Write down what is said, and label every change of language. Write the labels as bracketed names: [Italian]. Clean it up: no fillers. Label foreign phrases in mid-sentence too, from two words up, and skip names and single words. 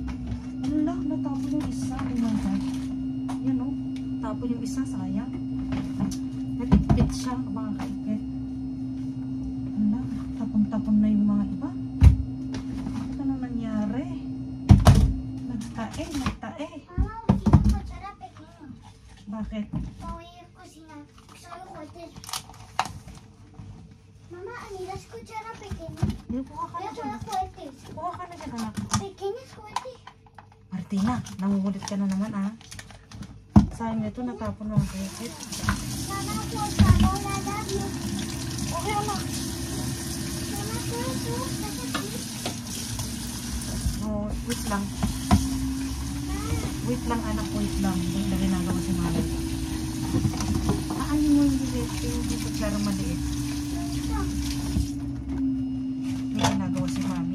[Filipino] Ala, natapon yung isa. [English] Oh my God. [Filipino] ko yung isa, sayang. Natipit siya, mga kaikit. Hala, tapon-tapon na yung mga iba. Ano nangyari? Nagtae. [Spanish] Mamá, una cuchara pequeña. [Filipino] Bakit? [Spanish] Voy a cocinar. Solo cortes. Mamá, a mí las cucharas pequeñas. [Filipino] Kuha ka na [Spanish] Las [Filipino] dyan. [Spanish] fuertes. [Filipino] Kuha ka na dyan, anak. [Spanish] Pequeñas fuertes. [Filipino] Martina, nangungulit ka na naman, ah. Sayang nito, natapon ng kaikit. [Spanish] Mamá, por favor, [English] I love you. [Filipino] Okay, anak. [Spanish] Mamá, tú, estás aquí. [Filipino] Oh, wait lang. Wait lang, anak. Wait lang. Wait lang, ginagawa si mami. Aanin mo yung bilit. Yung kutsara maliit. May ginagawa si mami.